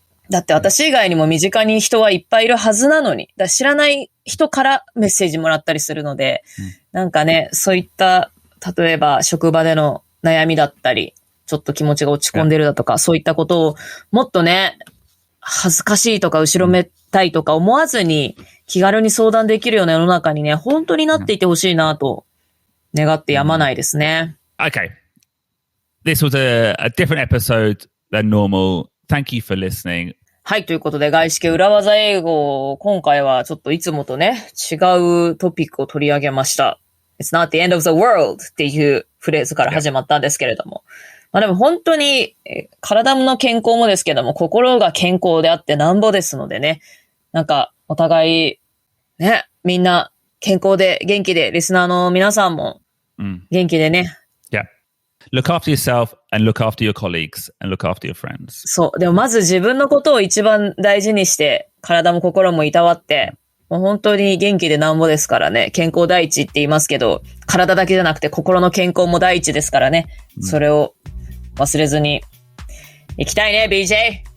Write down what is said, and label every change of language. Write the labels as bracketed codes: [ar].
[ja] だって私以外にも身近に人はいっぱいいるはずなのに、知らない人からメッセージもらったりするので、なんかね、そういった、例えば職場での悩みだったり、ちょっと気持ちが落ち込んでるだとか、そういったことをもっとね、恥ずかしいとか後ろめたいとか思わずに気軽に相談できるような世の中にね、本当になっていてほしいなと願ってやまないですね。 [en] Okay. This was a different episode than normal. Thank you for listening. [ja] はい、ということで、外資系裏技英語、今回はちょっといつもとね、違うトピックを取り上げました。 [en] It's not the end of the world [ja] っていうフレーズから始まったんですけれども。まあでも本当に、体の健康もですけども、心が健康であってなんぼですのでね、なんか、お互い、ね、みんな健康で元気で、リスナーの皆さんも元気でね。 [en] Yeah. Look after yourself and look after your colleagues and look after your friends. [ja] そう。でもまず自分のことを一番大事にして、体も心もいたわって、もう本当に元気でなんぼですからね。健康第一って言いますけど、体だけじゃなくて心の健康も第一ですからね。それを忘れずに行きたいね、BJ。